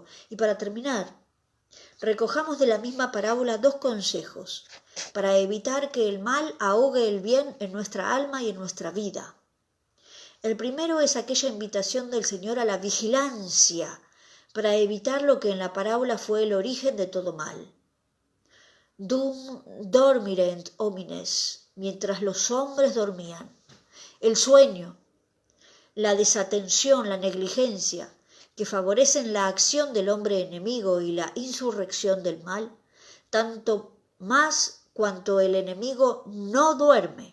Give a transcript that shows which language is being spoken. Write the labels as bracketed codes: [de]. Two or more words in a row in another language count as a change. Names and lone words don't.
[es] Y para terminar, recojamos de la misma parábola dos consejos para evitar que el mal ahogue el bien en nuestra alma y en nuestra vida. El primero es aquella invitación del Señor a la vigilancia para evitar lo que en la parábola fue el origen de todo mal. [la] Dum dormirent homines, [es] mientras los hombres dormían. El sueño, la desatención, la negligencia, que favorecen la acción del hombre enemigo y la insurrección del mal, tanto más cuanto el enemigo no duerme.